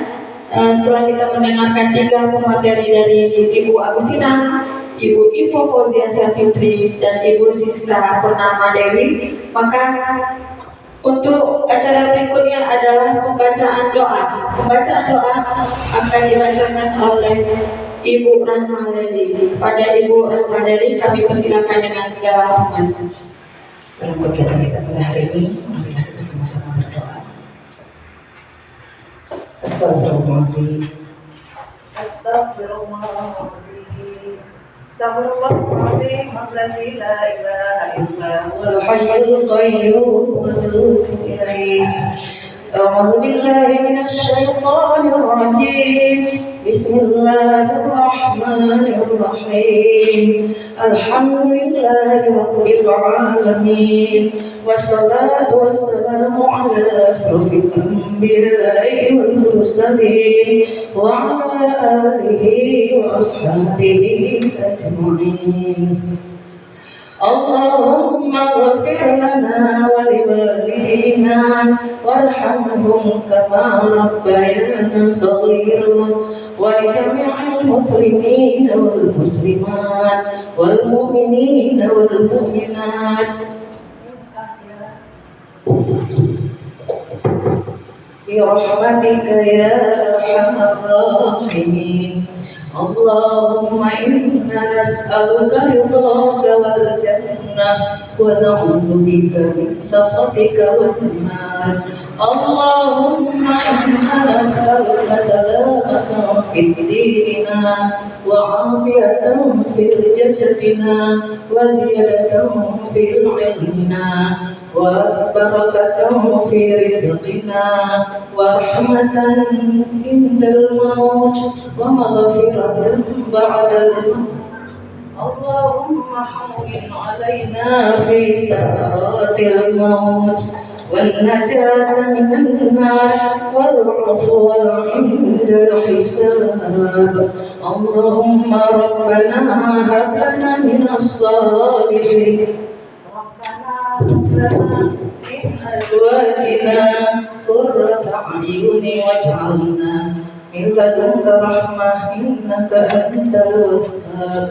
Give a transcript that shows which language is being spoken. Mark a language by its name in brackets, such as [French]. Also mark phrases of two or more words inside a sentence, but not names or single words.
[Indonesian] Setelah kita mendengarkan 3 pemateri dari Ibu Agustina, Ibu Ivo Fauzia Fitri, dan Ibu Siska Purnama Dewi, maka untuk acara berikutnya adalah pembacaan doa. Pembacaan doa akan dibacakan oleh Ibu Rahmadeli. Kepada Ibu Rahmadeli kami persilakan dengan segala hormat. Dalam kegiatan kita pada hari ini, marilah kita sama-sama berdoa. [Arabic] أستغفر الله العظيم. أستغفر الله العظيم. أستغفر الله العظيم. الذي لا إله إلا هو الحي القيوم وأتوب إليه. أعوذ بالله من الشيطان الرجيم. بسم الله الرحمن الرحيم. الحمد لله رب العالمين. والصلاة والسلام على أشرف الأنبياء والمرسلين وعلى آله وأصحابه أجمعين. اللهم اغفر لنا ولوالدينا وارحمهم كما ربيانا صغيرا ولجميع المسلمين والمسلمات والمؤمنين والمؤمنات برحمتك يا أرحم الراحمين. اللهم إنا نسألك رضاك والجنة ونعوذ بك من سخطك والنار. اللهم إنا نسألك سلامة في ديننا وعافية في جسدنا وزيادة في علمنا وبركة في رزقنا ورحمة عند الموت ومغفرة بعد الموت. اللهم هون علينا في سكرات الموت والنجاة من النار والعفو عند الحساب. اللهم ربنا هب لنا من الصالحين. من أزواجنا قرة أعين واجعلنا من لدنك رحمة إنك أنت الوهاب.